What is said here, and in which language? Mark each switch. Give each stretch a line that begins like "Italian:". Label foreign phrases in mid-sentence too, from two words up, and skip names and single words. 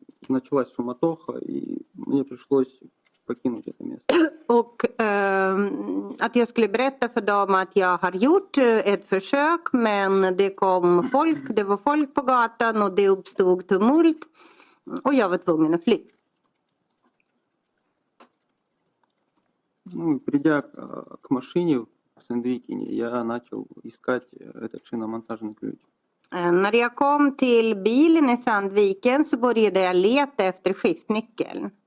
Russian: началась суматоха, и мне пришлось покинуть это место.
Swedish: Och att jag skulle berätta för dem att jag har gjort ett försök, men det kom folk, det var folk på gatan och det uppstod tumult och jag var tvungen att fly.
Russian: Ну, и придя к машине в Сэндвикине, я начал искать этот шиномонтажный ключ.
Swedish: När jag kom till bilen i Sandviken så började jag leta efter skiftnyckeln.